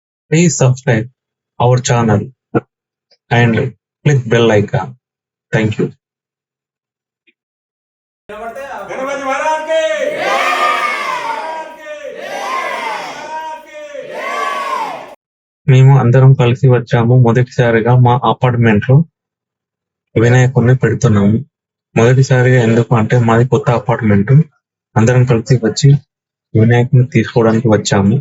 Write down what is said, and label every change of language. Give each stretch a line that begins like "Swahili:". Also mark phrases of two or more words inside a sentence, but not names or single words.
English: Please subscribe our channel and click bell icon. Thank you.
Hindi: गणपति महाराज के
Telugu: మేము అందరం కలిసి వచ్చాము. మొదటిసారిగా మా అపార్ట్మెంట్ లో వినాయకుడిని పెడుతున్నాము. మొదటిసారిగా ఎందుకు అంటే మాది కొత్త అపార్ట్మెంట్. అందరం కలిసి వచ్చి వినాయకుడిని తీసుకోవడానికి వచ్చాము.